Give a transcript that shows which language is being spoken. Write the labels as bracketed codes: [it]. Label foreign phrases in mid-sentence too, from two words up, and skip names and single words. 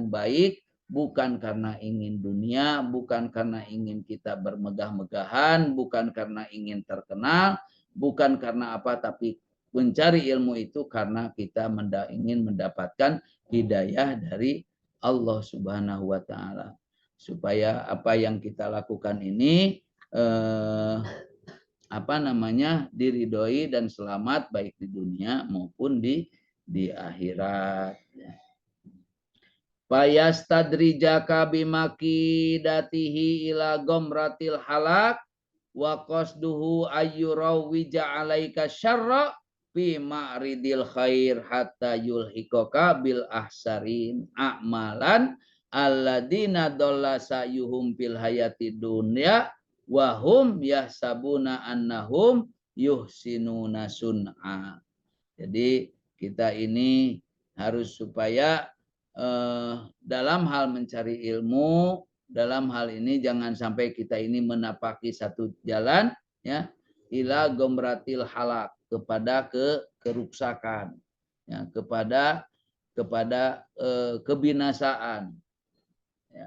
[id] baik, bukan karena ingin dunia, bukan karena ingin kita bermegah-megahan, bukan karena ingin terkenal, bukan karena apa, tapi mencari ilmu itu karena kita ingin mendapatkan hidayah dari Allah [ar] سبحانه وتعالى, [id] supaya apa yang kita lakukan ini diridhoi dan selamat baik di dunia maupun di akhirat. [ar] فيستدرجك بمكيدته إلى غمرة الهلاك وقصده أن يروج عليك الشر في معرض الخير حتى يلحقك بالأخسرين أعمالا الذين ضل سعيهم في الحياة الدنيا وهم يحسبون أنهم يحسنون صنعا. [id] Jadi kita ini harus supaya dalam hal mencari ilmu, dalam hal ini jangan sampai kita ini menapaki satu jalan ya, [ar] إلى غمرة الهلاك, [id] kepada keruksakan ya, kepada kebinasaan ya.